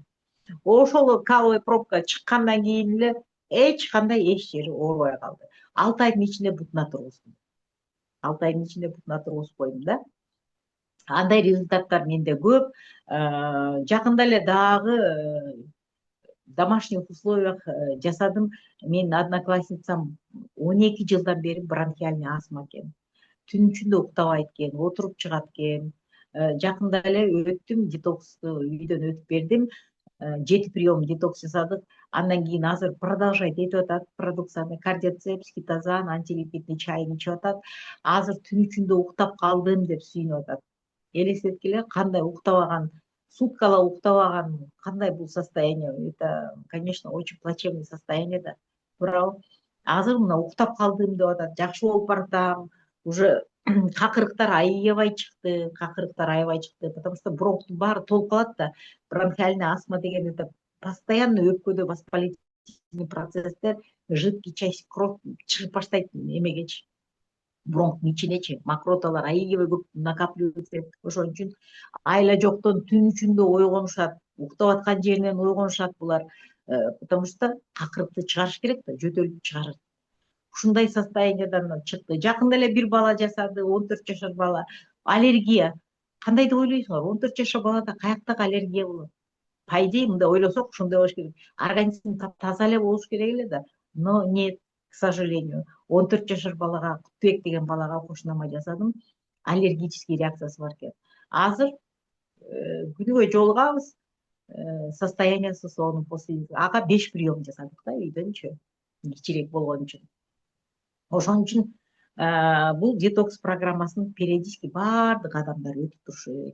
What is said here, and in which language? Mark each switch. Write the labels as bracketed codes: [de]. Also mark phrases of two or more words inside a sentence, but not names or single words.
[ky] Ошол каловый пробка чыккандан кийин эле эч кандай эч жери оорубай калды. 6 айдын ичинде бутуна тургуздум. 6 айдын ичинде бутуна тургузуп койдум да. Андай результаттар менде көп. Жакында эле дагы [ru] в домашних условиях [ky] жасадым. Менин одноклассницам 12 жылдан бери [ru] бронхиальный астма [ky] экен. Түн ичинде уктабайт экен, отуруп чыгат экен. Жакында эле өттүм, детоксту үйдөн өтүп бердим. 7 прием детокс жасадык. Андан кийин азыр продолжать этип атат продукцияны. Кардиоцепс, хитозан, антилипидный чайын ичип атат. Азыр түн ичинде уктап калдым деп сүйүнүп атат. Элестеткиле, кандай уктабаган, суткалап уктабаган, кандай бул состояние. [ru] Это, конечно, очень плачевный состояние да. [ky] Туурабы? Азыр мына уктап калдым деп атат, жакшы болуп баратам. Уже какырыктар аябай чыкты, [ru] потому что [ky] бронхтун баары толуп калат да. [ru] Бронхиальный астма [ky] деген [ru] это постоянно [ky] өпкөдө [ru] воспалительный процесстер, жидкий часть кровь [ky] чыгып баштайт эмегечи, бронхтун ичинечи мокроталар аябай көп накапливается. Ошон үчүн айла жоктон түн ичинде ойгонушат, уктап аткан жеринен ойгонушат булар, [ru] потому что [ky] какырыкты чыгарыш керек да, жөтөлдү чыгарат. Ушундай состояниядан чыкты. Жакында эле бир бала жасады, 14 жашар бала. Аллергия. Кандай деп ойлойсуңар? 14 жашар балада каяктагы аллергия болот? [ru] По идее, [ky] мындай ойлосок ушундай болуш керек. Организм таза эле болуш керек эле да. [ru] Но нет, к сожалению. [ky] 14 жашар балага, Кутбек деген балага кошунама жасадым. Аллергический реакциясы бар экен. Азыр күнүгө жолугабыз, состояниясы сонун после. Ага 5 прием жасадык да үйдөнчү. Кичирээк болгон үчүн. Ошон үчүн бул детокс программасын периодически баардык адамдар өтүп турушу керек.